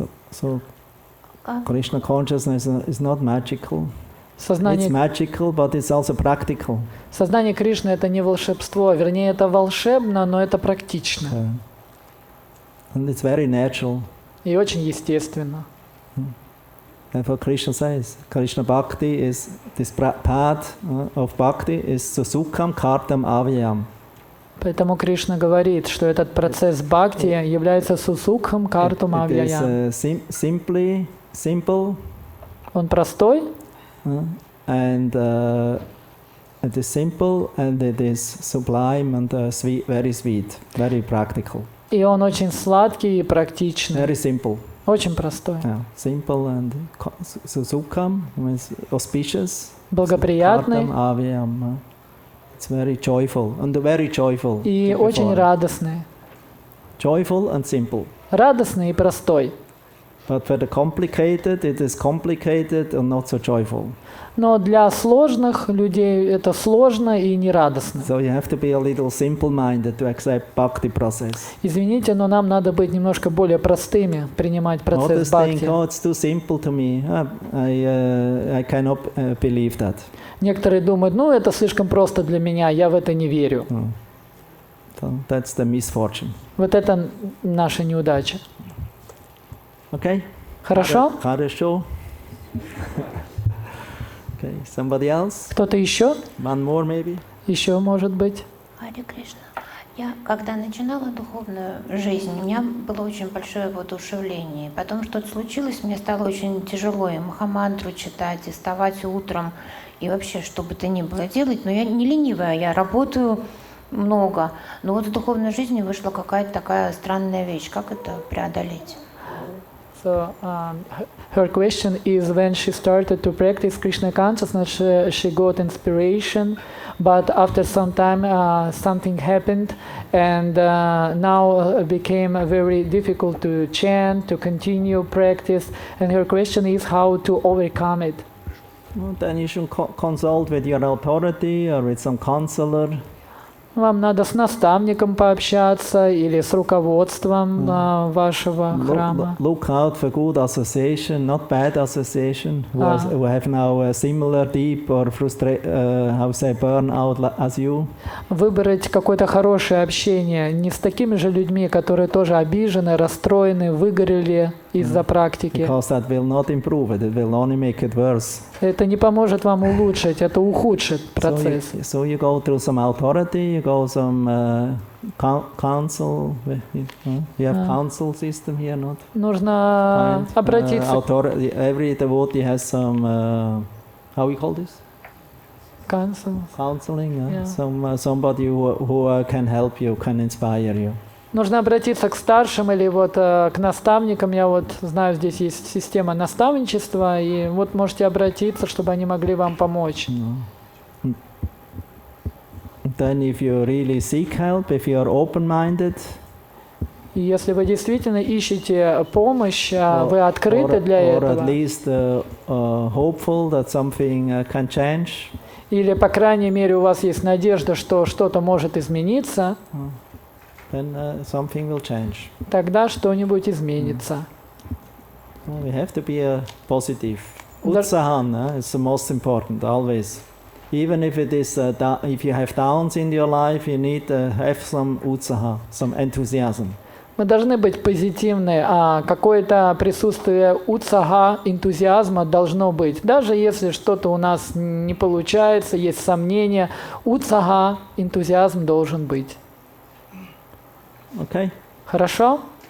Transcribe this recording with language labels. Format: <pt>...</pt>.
<en>So Krishna consciousness is not magical.</en> <ru>Сознание,</ru> <en>it's magical, but it's also practical.</en> <ru>Сознание Кришны — это не волшебство, вернее, это волшебно, но это практично.</ru> <en>And it's very natural.</en> <ru>И очень естественно.</ru> <en>Therefore Krishna says, Krishna Bhakti is, this path of Bhakti is susukham kartam avyam.</en> <ru>Поэтому Кришна говорит, что этот процесс бхакти является сусукхам картум авьяям.</ru> <en>Simple.</en> <ru>Он простой.</ru> <en>And it is simple and it is sublime and sweet, very practical.</en> <ru>И он очень сладкий и практичный.</ru> <en>Very simple.</en> <ru>Очень простой.</ru> <en>Simple and sukham means auspicious.</en> <ru>Благоприятный.</ru> <en>It's very joyful and very joyful.</en> <ru>И очень радостный.</ru> <en>Joyful and simple.</en> <ru>Радостный и простой.</ru> <en>But for the complicated, it is complicated and not so joyful.</en> <ru>Но для сложных людей это сложно и не радостно.</ru> <en>So you have to be a little simple-minded to accept bhakti process.</en> <ru>Извините, но нам надо быть немножко более простыми, принимать процесс бхакти.</ru> <en>Oh, it's too simple to me. I cannot believe that.</en> <ru>Некоторые думают, ну это слишком просто для меня, я в это не верю.</ru> <en>So that's the misfortune.</en> <ru>Вот это наша неудача.</ru> <en>Okay?</en> <ru>Хорошо? Хорошо.</ru> <en>Okay, somebody else?</en> <ru>Кто-то еще?</ru> <en>One more maybe?</en> <ru>Еще, может быть. Харе Кришна. Я, когда начинала духовную жизнь, у меня было очень большое воодушевление. Потом что-то случилось, мне стало очень тяжело и махамантру читать, и вставать утром, и вообще, что бы то ни было делать. Но я не ленивая, я работаю много. Но вот в духовной жизни вышла какая-то такая странная вещь. Как это преодолеть?</ru> <en>So her question is, when she started to practice Krishna consciousness, she got inspiration, but after some time something happened, and now it became very difficult to chant, to continue practice, and her question is how to overcome it. Well, then you should consult with your authority or with some counselor.</en> <ru>Вам надо с наставником пообщаться или с руководством вашего храма.</ru> <en>Look out for good association, not bad association, who have now a similar deep or burnout as you.</en> <ru>Выбрать какое-то хорошее общение не с такими же людьми, которые тоже обижены, расстроены, выгорели из-за практики.</ru> <en>Because that will not improve it, it will only make it worse.</en> <ru>Это не поможет вам улучшить, это ухудшит процесс.</ru> <en>So you go through some authority, you go some council. You have council system here, not?</en> <ru>Нужно обратиться.</ru> <en>Every devotee has some. How we call this? Counseling. Somebody who can help you, can inspire you.</en> <ru>Нужно обратиться к старшим или вот к наставникам. Я вот знаю, здесь есть система наставничества, и вот можете обратиться, чтобы они могли вам помочь.</ru> <en>Then if you really seek help, if you are open-minded,</en> <ru>и если вы действительно ищете помощь, вы открыты для этого.</ru> <en>Or at least hopeful that something can change.</en> <ru>Или, по крайней мере, у вас есть надежда, что что-то может измениться.</ru> <en>Then something will change.</en> <ru>Тогда что-нибудь изменится.</ru> <en>We have to be positive. Utsahan is the most important always. Even if it is if you have downs in your life, you need to have some utsaha, some enthusiasm.</en> <ru>Мы должны быть позитивны, а какое-то присутствие утсаха, энтузиазма должно быть. Даже если что-то у нас не получается, есть сомнения, утсаха, энтузиазм должен быть.</ru> <en>Okay.</en> <ru>Хорошо?</ru>